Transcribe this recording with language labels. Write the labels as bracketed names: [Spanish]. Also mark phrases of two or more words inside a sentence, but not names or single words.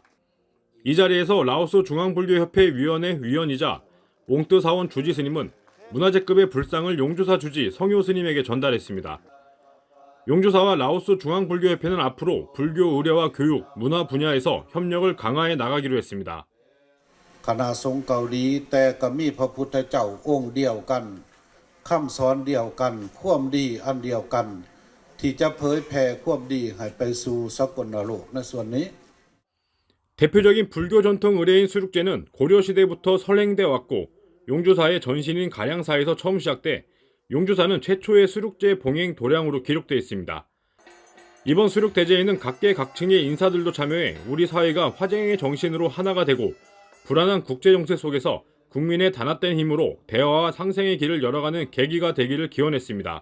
[Korean] 이 자리에서 라오스 중앙불교협회 위원회 위원이자 옹뜨 사원 주지 스님은 문화재급의 불상을 용주사 주지 성효 스님에게 전달했습니다. 용주사와 라오스 중앙불교협회는 앞으로 불교 의례와 교육, 문화 분야에서 협력을 강화해 나가기로 했습니다. [Thai] คณะสงฆ์เกาหลีแต่ก็มีพระพุทธเจ้าองค์เดียวกันคำสอนเดียวกันความดีอันเดียวกันที่จะเผยแผ่ความดีให้ไปสู่สกลโลกในส่วนนี้ [Korean] 대표적인 불교 전통 의례인 수륙제는 고려시대부터 선행돼 왔고 용주사의 전신인 가량사에서 처음 시작돼 용주사는 최초의 수륙제 봉행 도량으로 기록되어 있습니다. 이번 수륙대제에는 각계각층의 인사들도 참여해 우리 사회가 화쟁의 정신으로 하나가 되고 불안한 국제정세 속에서 국민의 단합된 힘으로 대화와 상생의 길을 열어가는 계기가 되기를 기원했습니다.